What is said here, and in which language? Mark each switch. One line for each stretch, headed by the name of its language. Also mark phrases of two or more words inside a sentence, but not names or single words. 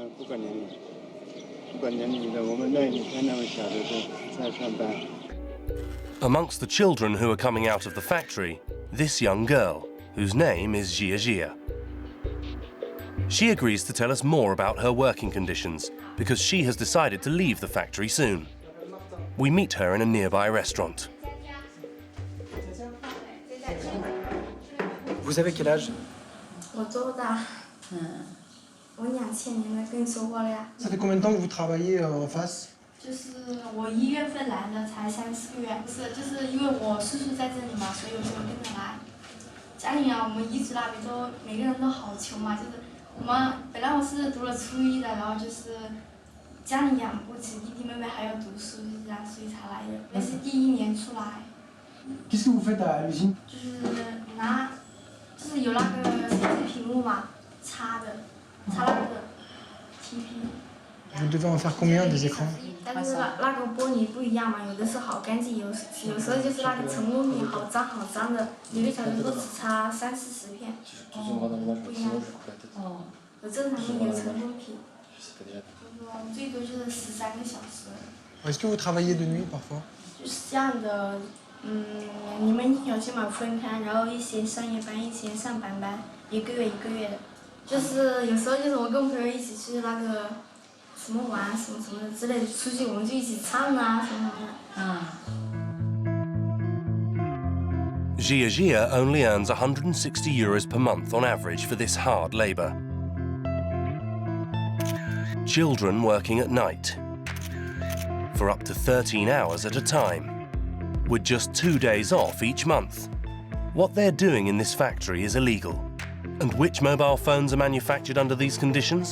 English: Amongst the children who are coming out of the factory, this young girl, whose name is Jia Jia. She agrees to tell us more about her working conditions because she has decided to leave the factory soon. We meet her in a nearby restaurant.
French: Vous avez quel âge? Ça fait combien de temps que vous travaillez en face?
Chinese: 就是我1月份来的，才3、4个月。就是因为我叔叔在这里嘛，所以我就跟着来。家里啊，我们彝族那边都每个人都好穷嘛，就是我们本来我是读了初一的，然后就是家里养不起，弟弟妹妹还要读书，就这样，所以才来的。也是第1年出来。
French: Qu'est-ce que vous faites à l'usine?
Chinese: 就是有那个电视屏幕嘛，插那个 TP。
French: Vous devez en faire combien des écrans?
Chinese: 但是那个玻璃不一样嘛，有的是好干净，有时候就是那个成物品好脏的，有的小时候只插30、40片，不一样。有正常的有成物品，最多就是13个小时。
French: Est-ce que vous travaillez de nuit parfois?
Chinese: 就是这样的，你们有些嘛分开，然后一些上夜班，一些上班班，1个月1个月的，就是有时候就是我跟朋友一起去那个。什么玩什么的之类的，出去我们就一起唱啊什么的。
English: Jia Jia only earns €160 per month on average for this hard labour. Children working at night for up to 13 hours at a time, with just 2 days off each month. What they're doing in this factory is illegal. And which mobile phones are manufactured under these conditions?